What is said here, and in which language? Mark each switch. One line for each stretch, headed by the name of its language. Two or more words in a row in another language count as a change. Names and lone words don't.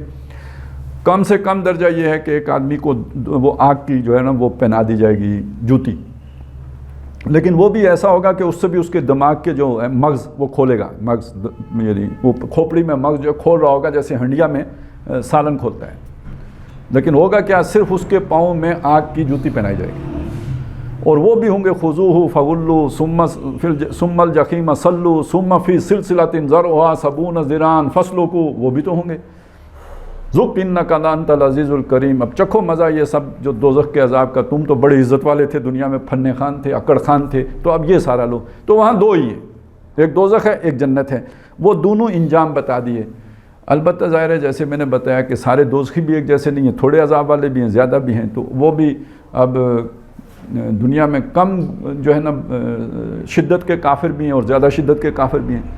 Hindi: कम से कम दर्जा ये है कि एक आदमी को वो आग की जो है ना वो पहना दी जाएगी जूती, लेकिन वो भी ऐसा होगा कि उससे भी उसके दिमाग के जो है मग़ज़ वो खोलेगा, मग़ज़ यानी वो खोपड़ी में मग़ज़ जो खोल रहा होगा जैसे हंडिया में सालन खोलता है। लेकिन होगा क्या, सिर्फ उसके पाँव में आग की जूती पहनाई जाएगी। और वो भी होंगे
Arabic: خذوه فغلوه ثم الجحيم صلوه ثم في سلسلة ذرعها سبعون ذراعا فاسلكوه,
Hindi: वो भी तो होंगे।
Arabic: ذق إنك أنت العزيز الكريم,
Hindi: अब चखो मज़ा ये सब जो दोज़ख के अज़ाब का, तुम तो बड़े इज़्ज़त वाले थे दुनिया में, फन्ने खान थे, अकड़ खान थे, तो अब ये सारा लो। तो वहाँ दो ही है, एक दोज़ख है एक जन्नत है, वो दोनों इंजाम बता दिए। अलबत्ता ज़ाहिर है जैसे मैंने बताया कि सारे दोज़खी भी एक जैसे नहीं हैं, थोड़े अज़ाब वाले भी हैं, ज़्यादा भी हैं, तो वो भी अब दुनिया में कम जो है ना शिद्दत के काफिर भी हैं और ज़्यादा शिद्दत के काफिर भी हैं।